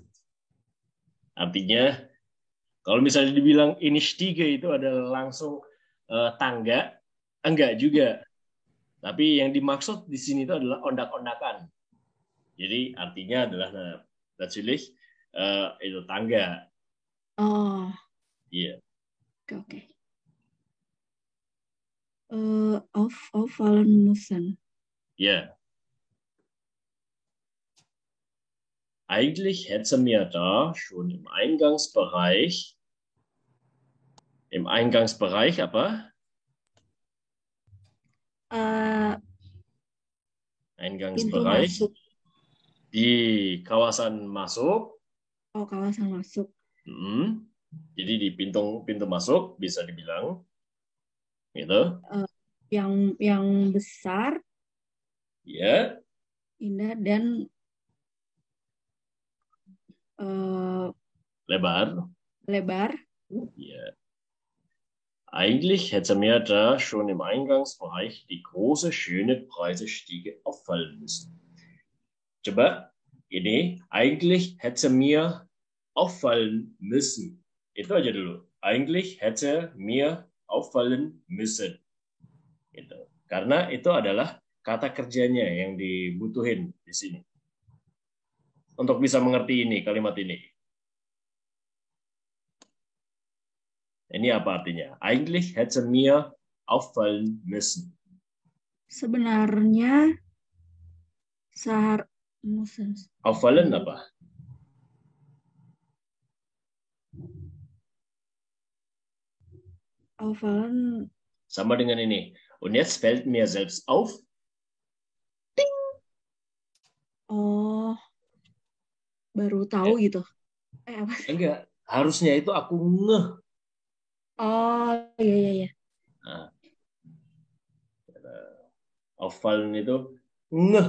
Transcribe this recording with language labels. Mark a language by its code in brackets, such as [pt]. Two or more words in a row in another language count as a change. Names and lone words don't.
[id] Artinya, kalau misalnya dibilang ini Stiege itu adalah langsung tangga, enggak juga. Tapi yang dimaksud di sini itu adalah ondak-ondakan. Jadi artinya adalah natürlich itu tangga. Oh. Iya. Oke. [de] Auffallen müssen. Ja. Eigentlich hätte mir da schon im Eingangsbereich apa? Eingangsbereich. [id] Di kawasan masuk. Oh, kawasan masuk. Jadi di pintu masuk bisa dibilang gitu. Yang besar. Ya. Indah dan lebar. [de] Ja. Eigentlich hätte mir da schon im Eingangsbereich die große, schöne, breite Stiege auffallen müssen. [id] Coba, ini [de] eigentlich hätte mir auffallen müssen. [id] Itu aja dulu. [de] Eigentlich hätte mir auffallen müssen. [id] Gitu. Karena itu adalah kata kerjanya yang dibutuhin di sini. Untuk bisa mengerti ini, kalimat ini. Ini apa artinya? [de] Eigentlich hätte mir auffallen müssen. [id] Sebenarnya Auffallen apa? auffallen. Sama dengan ini. [de] Und jetzt fällt mir selbst auf. [id] Oh, baru tahu gitu. Apa? Enggak. Harusnya itu aku ngeh. Oh, iya. Nah, auffallen itu ngeh.